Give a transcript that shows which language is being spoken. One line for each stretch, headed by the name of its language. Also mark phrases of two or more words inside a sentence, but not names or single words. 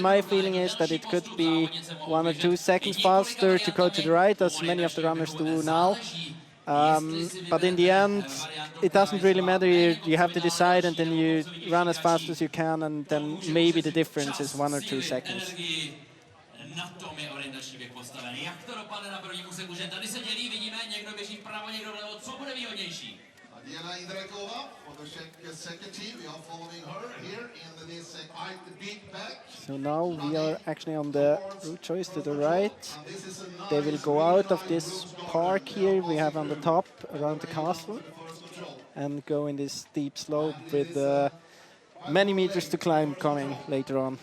English: My feeling is that it could be 1 or 2 seconds faster to go to the right, as many of the runners do now. But in the end, it doesn't really matter. You have to decide, and then you run as fast as you can, and then maybe the difference is 1 or 2 seconds.
Czech: Na tom je orientačník postavený. Jak to dopadne na prvním úseku, že tady se dělí, vidíme, někdo běží vpravo, někdo vlevo, co bude výhodnější?
English: Diana Indrekova for the Czech second team. We are following her here in this beat back. So now we are actually on the route choice to the right. They will go out of this park here we have on the top around the castle and go in this steep slope with many meters to climb coming later on.